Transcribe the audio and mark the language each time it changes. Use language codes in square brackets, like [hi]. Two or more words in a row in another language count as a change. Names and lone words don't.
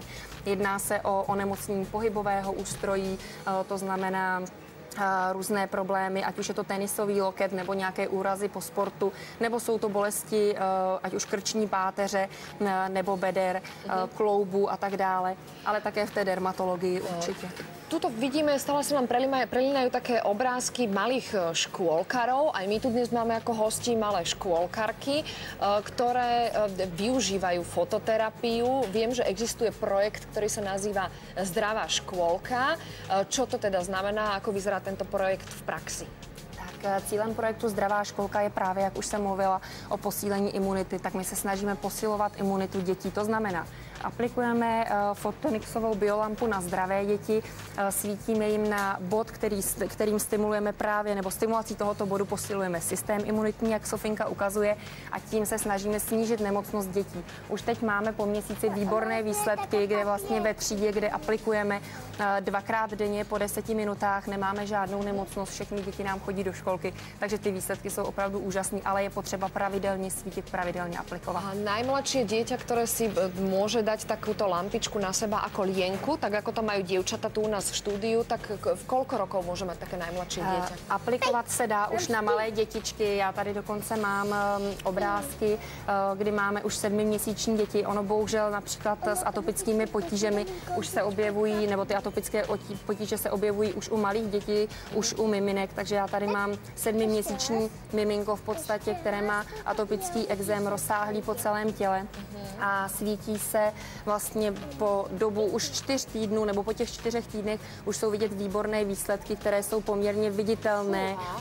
[cs] Jedná se o onemocnění pohybového ústrojí, to znamená různé problémy, ať už je to tenisový loket nebo nějaké úrazy po sportu, nebo jsou to bolesti, ať už krční páteře nebo beder, kloubů a tak dále, ale také v té dermatologii určitě. [sk] Tuto vidíme, stále sa nám prelínajú také obrázky malých škôlkarov. Aj my tu dnes máme ako hosti malé škôlkarky, ktoré využívajú fototerapiu. Viem, že existuje projekt, ktorý sa nazýva Zdravá škôlka. Čo to teda znamená, ako vyzerá tento projekt v praxi? [cs] Cílem projektu Zdravá školka je právě, jak už jsem mluvila, o posílení imunity, tak my se snažíme posilovat imunitu dětí. To znamená, aplikujeme fotonixovou biolampu na zdravé děti, svítíme jim na bod, kterým stimulujeme právě, nebo stimulací tohoto bodu posilujeme systém imunitní, jak Sofinka ukazuje, a tím se snažíme snížit nemocnost dětí. Už teď máme po měsíci výborné výsledky, kde vlastně ve třídě, kde aplikujeme dvakrát denně po 10 minutách, nemáme žádnou nemocnost, všechny děti nám chodí do školky, takže ty výsledky jsou opravdu úžasné, ale je potřeba pravidelně svítit, pravidelně aplikovat. [sk] A najmladšie dieťa, ktoré si môže dať takúto lampičku na seba ako lienku, tak ako to majú dievčata tu u nás v štúdiu, tak v koľko rokov môže mať také najmladšie dieťa? [cs] Aplikovat se dá už na malé dětičky. Já tady dokonce mám obrázky, kdy máme už 7měsíční děti. Ono bohužel například s atopickými potížemi už se objevují, nebo ty atopické potíže se objevují už u malých dětí, už u miminek, takže já tady mám 7měsíční miminko v podstatě, které má atopický ekzém rozsáhlý po celém těle a svítí se vlastně po dobu už 4 týdnů, nebo po těch 4 týdnech už jsou vidět výborné výsledky, které jsou poměrně viditelné.